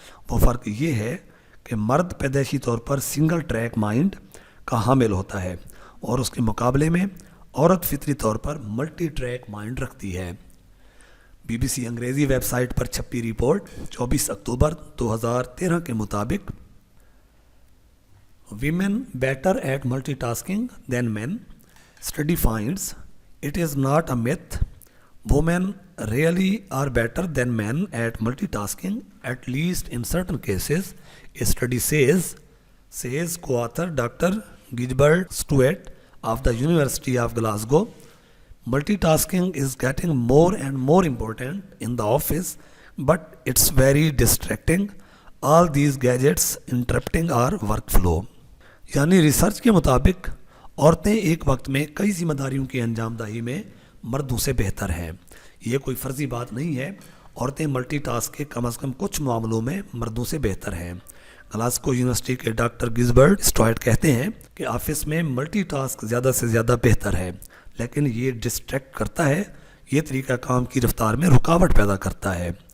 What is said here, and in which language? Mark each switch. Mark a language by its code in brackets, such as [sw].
[ur] وہ فرق یہ ہے کہ مرد پیدائشی طور پر سنگل ٹریک مائنڈ کا حامل ہوتا ہے اور اس کے مقابلے میں عورت فطری طور پر ملٹی ٹریک مائنڈ رکھتی ہے۔ بی بی سی انگریزی ویب سائٹ پر چھپی رپورٹ 24 اکتوبر 2013 کے مطابق [en] Women better at multitasking than men. Study finds it is not a myth. Women really are better than men at multitasking, at least in certain cases. A study says co-author Dr. Gilbert Stuart of the University of Glasgow. Multitasking is getting more and more important in the office, but it's very distracting. All these gadgets interrupting our workflow. [ur] یعنی research کے مطابق عورتیں ایک وقت میں کئی ذمہ داریوں کی انجام دہی میں مردوں سے بہتر ہیں۔ یہ کوئی فرضی بات نہیں ہے، عورتیں ملٹی ٹاسک کے کم از کم کچھ معاملوں میں مردوں سے بہتر ہیں۔ گلاسکو یونیورسٹی کے ڈاکٹر گزبرٹ اسٹوائٹ کہتے ہیں کہ آفس میں ملٹی ٹاسک زیادہ سے زیادہ بہتر ہے، لیکن یہ ڈسٹریکٹ کرتا ہے، یہ طریقہ کام کی رفتار میں رکاوٹ پیدا کرتا ہے۔